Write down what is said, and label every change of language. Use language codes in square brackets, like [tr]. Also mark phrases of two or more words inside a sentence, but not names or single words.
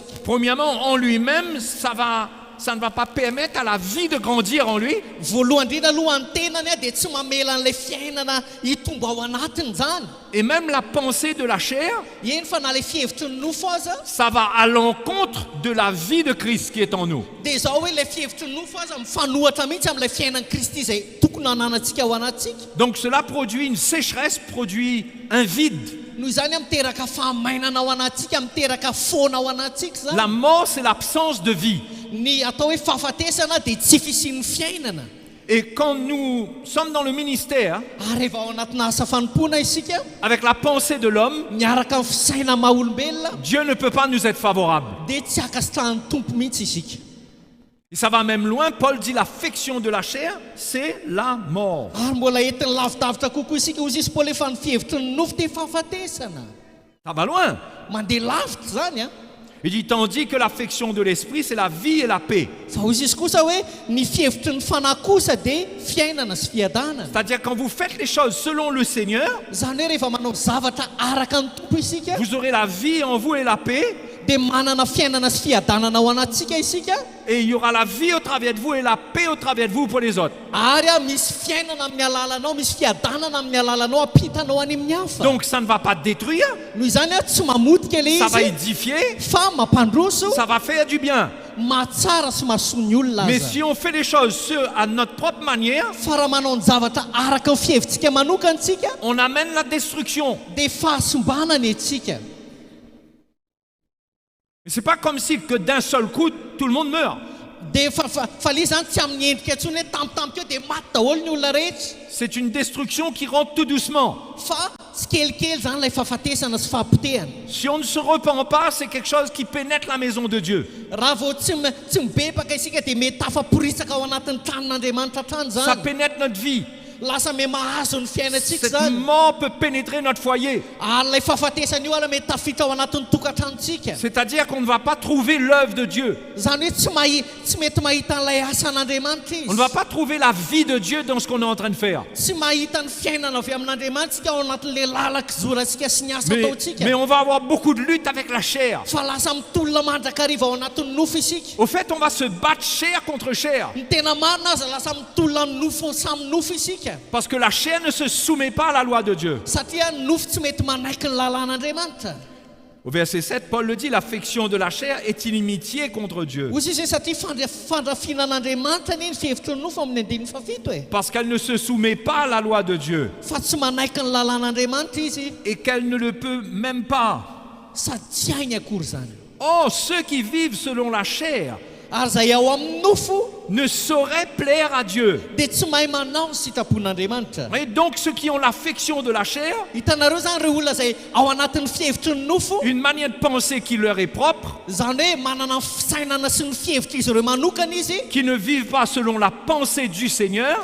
[fr] Premièrement, en lui-même, ça ne va pas permettre à la vie de grandir en lui. [mg] Voalohany indrindra aloha ny tenany a dia tsy mamela an'ilay fiainana hitombo ao anatiny zany. [fr] Et même la pensée de la chair, [mg] Eny fa na ilay fihevitry ny nofo aza, [fr] ça va à l'encontre de la vie de Christ qui est en nous. [mg] dia izao hoe ilay fihevitry ny nofo aza mifanohatra mihitsy amin'ilay fiainan'i Kristy izay tokony hananantsika ao anatsika. [fr] Donc cela produit une sécheresse, produit un vide. [mg] Noho izany a miteraka fahamainana ao anatsika, miteraka foana ao anatsika zany. [fr] La mort, c'est l'absence de vie. [mg] Ny atao hoe fahafatesana dia tsy fisian'ny fiainana. [fr] Et quand nous sommes dans le ministère, [mg] Ary rehefa ao anatina asa fanompoana isika [fr] avec la pensée de l'homme, [mg] miaraka amin'ny fisaina maha-olombelona [fr] Dieu ne peut pas nous être favorable. [mg] dia tsy akasitrahan'ny tompo mihitsy isika. [fr] Et ça va même loin. Paul dit l'affection de la chair, c'est la mort. [mg] Ary mbola entin'ny lavidavitra kokoa isika hozy izy Paoly efa nifihevitry ny nofo dia fahafatesana. [fr] Ça va loin. [mg] Mandeha lavitra zany a. [fr] Il dit tandis que l'affection de l'esprit, c'est la vie et la paix. [mg] Fa hozy izy kosa hoe ny fihevitry ny fanahy kosa dia fiainana sy fiadanana. [fr] C'est-à-dire quand vous faites les choses selon le Seigneur, [mg] Zany hoe rehefa manao zavatra araka ny tompo isika [fr] vous aurez la vie en vous et la paix. [mg] dia manana fiainana sy fiadanana ao anatsika isika. [fr] Et il y aura la vie au travers de vous et la paix au travers de vous pour les autres. [mg] Ary misy fiainana amin'ny alalanao, misy fiadanana amin'ny alalanao ampitanao any amin'ny hafa. [fr] Donc ça ne va pas détruire, [mg] Noho izany tsy mamotika ilay [fr] ça va [mg] izy [fr] édifier, [mg] fa mampandroso, [fr] ça va faire du bien. [mg] mahatsara sy mahasoa ny olona [fr] Mais [mg] aza. [fr] si on fait les choses à notre propre manière, [mg] Fa raha manao ny zavatra araka ny fihevitsika manokantsika [fr] on amène la destruction. [mg] dia fahasombanany antsika. [fr] Mais c'est pas comme si que d'un seul coup tout le monde meurt. [mg] Dia fa le zany tsy amin'ny endrika intsony hoe tampotampoka eo dia maty daholo ny olona rehetra. [fr] C'est une destruction qui rentre tout doucement. [mg] Fa tsy kelikely zany ilay fahafatesana sy fahapotehana. [fr] Si on ne se repent pas, c'est quelque chose qui pénètre la maison de Dieu. [mg] Raha vao tsy mibebaka isika dia mety tafaporisaka ao anatin'ny tranon'Andriamanitra trano [fr] Ça [mg] zany. [fr] pénètre notre vie. [mg] Lasa me mahazo ny fiainantsika [fr] Cette [mg] zany. [fr] mort peut pénétrer notre foyer. [mg] Ary ilay fahafatesana io ala mety tafiditra ao anatin'ny tokantranontsika. [fr] C'est-à-dire qu'on ne va pas trouver l'œuvre de Dieu. [mg] Zany hoe tsy mety mahita an'ilay asan'Andriamanitra [fr] On ne [mg] izy. [fr] va pas trouver la vie de Dieu dans ce qu'on est en train de faire. [mg] Tsy mahita ny fiainana avy amin'Andriamanitsika ao anatin'ilay lalak'izorantsika sy ny asa [fr] Mais [mg] ataontsika. [fr] on va avoir beaucoup de lutte avec la chair. [mg] Fa lasa mitolona mandrakariva ao anatin'ny nofo isika. [fr] Au fait, on va se battre chair contre chair. [mg] Ny tena marina aza lasa mitolona ny nofo samy nofo isika. [fr] Parce que la chair ne se soumet pas à la loi de Dieu. [mg] Satria ny nofo tsy mety manaiky ny lalàn'Andriamanitra. [fr] Au verset 7, Paul le dit, l'affection de la chair est inimitié contre Dieu. [mg] Hozy izy hoe satria fandrafinan'Andriamanitra ny fihevitry ny nofo amin'ny andininy fafito e. [fr] Parce qu'elle ne se soumet pas à la loi de Dieu. [mg] Fa tsy manaiky ny lalàn'Andriamanitra izy [fr] Et qu'elle ne le peut même pas. [mg] sady tsy hainy akory zany. [fr] Or, ceux qui vivent selon la chair [mg] Ary zay ao amin'ny nofo [fr] ne sauraient plaire à Dieu. [mg] dia tsy mahay manao ny sitrapon'Andriamanitra. [fr] Et donc, ceux qui ont l'affection de la chair, [mg] Hitanareo zany ireo olona zay ao anatin'ny fihevitry ny nofo, [fr] une manière de penser qui leur est propre, [mg] zany hoe manana ny fisainana sy ny fihevitra izy ireo manokana izy, [fr] qui ne vivent pas selon la pensée du Seigneur,